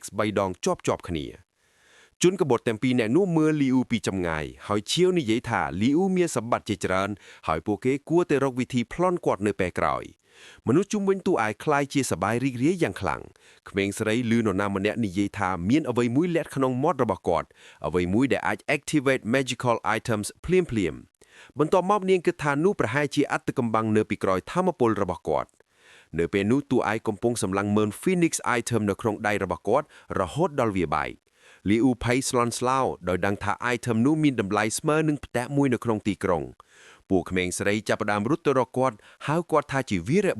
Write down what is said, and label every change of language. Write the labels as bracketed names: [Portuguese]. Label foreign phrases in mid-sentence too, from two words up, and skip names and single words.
[Khmer] 3 ដងជាប់គ្នាជនក្បត់ទាំងពីរអ្នកនោះមើលលីអ៊ូពីចម្ងាយហើយឈៀវនិយាយថាលីអ៊ូមានសម្បត្តិជាច្រើនហើយពួកគេគួរតែរកវិធីប្លន់គាត់នៅពេលក្រោយមនុស្សជុំវិញតួឯកខ្លាយជាសប្បាយរីករាយយ៉ាងខ្លាំងក្មេងស្រីឮនរណាម្នាក់និយាយថាមានអ្វីមួយលាក់ ក្នុង mod របស់គាត់អ្វីមួយដែលអាច [English] activate magical items [Khmer] ភ្លាមបន្ទាប់មកនាងគិតថានោះប្រហែលជាអត្តកំបាំងនៅពីក្រោយថាមពលរបស់គាត់នៅពេលនោះតួឯកកំពុងសម្លឹងមើល Phoenix item នៅក្នុងដៃរបស់គាត់រហូ តដល់វាបែកលីអ៊ូភ័យស្លន់ស្លោដោយដឹងថា item នោះមានតម្លៃស្មើនឹងផ្ទះមួយនៅក្នុងទីក្រុងពួកក្មេងស្រីចាប់ផ្ដើមរត់ទៅរកគាត់ហៅគាត់ថាជាវីរ